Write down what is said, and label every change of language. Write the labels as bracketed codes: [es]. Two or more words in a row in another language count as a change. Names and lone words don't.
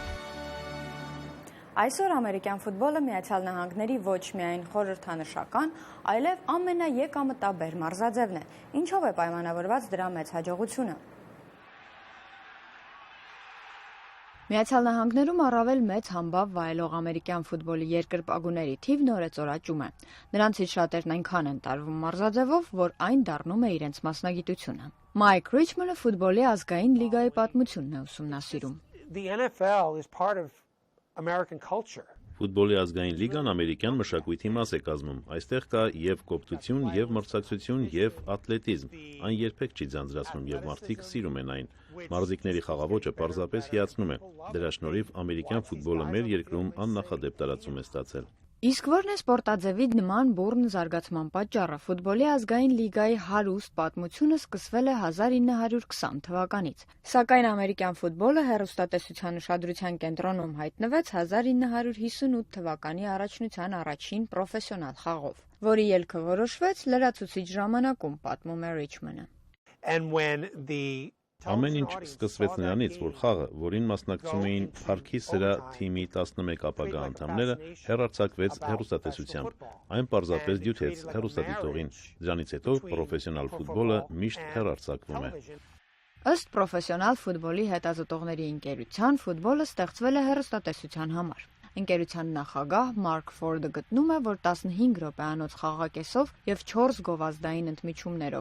[hy] Այսօր ամերիկյան ֆուտբոլը Միացյալ Նահանգների ոչ միայն խորհրդանշական, այլև ամենաեկամտաբեր մարզաձևն է, ինչով է պայմանավորված դրա մեծ հաջողությունը։ Միացյալ Նահանգներում առավել մեծ համբավ վայելող ամերիկյան ֆուտբոլի երկրպագուների թիվն օրեցօրաճում է։ Նրանցից շատերն այնքան են տարվում մարզաձևով, որ այն դառնում է իրենց մասնագիտությունը։ Մայք Ռիչմանը ֆուտբոլի ազգային լիգայի պատմությունն է ուսումնասիրում։ [en] The NFL is part of American culture. [hy] Ֆուտբոլի ազգային լիգան ամերիկյան մշակույթի մաս է կազմում։ Այստեղ կա եւ կոպտություն, եւ մրցակցություն, եւ ատլետիզմ։ Այն երբեք չի ձանձրացնում եւ մարդիկ սիրում են այն։ Մարզիկների խաղաոճը պարզապես հիացնում է։ Դրա շնորհիվ ամերիկյան ֆուտբոլը մեր երկրում աննախադեպ տարածում է ստացել։ Իսկ որն է սպորտաձևի նման բուռն զարգացման պատճառը։ Ֆուտբոլի ազգային լիգայի հարուստ պատմությունը սկսվել է 1920 թվականից։ Սակայն ամերիկյան ֆուտբոլը հեռուստատեսության ուշադրության կենտրոնում հայտնվեց 1958 թվականի առաջնության առաջին պրոֆեսիոնալ խաղով, որի ելքը որոշվեց լրացուցիչ ժամանակում, պատմում է Ռիչմանը։ [en] And when the [hy] Ամեն ինչ սկսվեց նրանից, որ խաղը, որին մասնակցում էին Փարքի սրա թիմի 11 ապագա անդամները, հեռարձակվեց հեռուստատեսությամբ։ Այն պարզապես դյութեց հեռուստադիտողին։ Դրանից հետո պրոֆեսիոնալ ֆուտբոլը միշտ հեռարձակվում է։ Ըստ պրոֆեսիոնալ ֆուտբոլի հետազոտողների ընկերության, ֆուտբոլը ստեղծվել է հեռուստատեսության համար։ Ընկերության նախագահ Մարկ Ֆորդը գտնում է, որ 15 րոպեանոց խաղակեսով եւ 4 գովազդային ընդմիջումներով